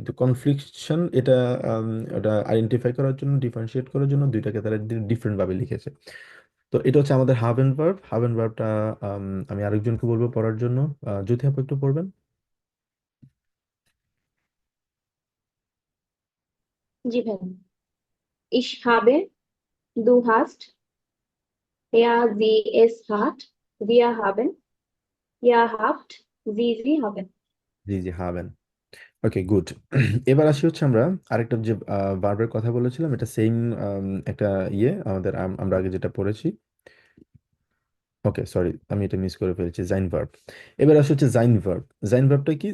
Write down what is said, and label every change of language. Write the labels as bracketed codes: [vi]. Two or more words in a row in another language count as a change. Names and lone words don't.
[bn] তো কনফ্লিকশন এটা এটা আইডেন্টিফাই করার জন্য, ডিফারেন্সিয়েট করার জন্য দুইটাকে তারা ডিফারেন্ট ভাবে লিখেছে। তো এটা হচ্ছে আমাদের হাভেন ভার্ব। হাভেন ভার্বটা আমি আরেকজনকে বলবো পড়ার জন্য, জ্যোতি আপু একটু পড়বেন। জি ভাই। [de] Ich habe, du hast, er, sie, es hat, wir haben, ihr habt, sie haben. [bn] জি জি হাবেন। [en] okay good. [bn] এবার আসি হচ্ছে আমরা আরেকটা যে ভার্বের কথা বলেছিলাম, এটা সেম একটা আমাদের আমরা আগে যেটা পড়েছি। ওকে সরি, আমি এটা মিস করে ফেলেছি, জাইন ভার্ব। এবার আসে হচ্ছে জাইন ভার্ব। জাইন ভার্বটা কি?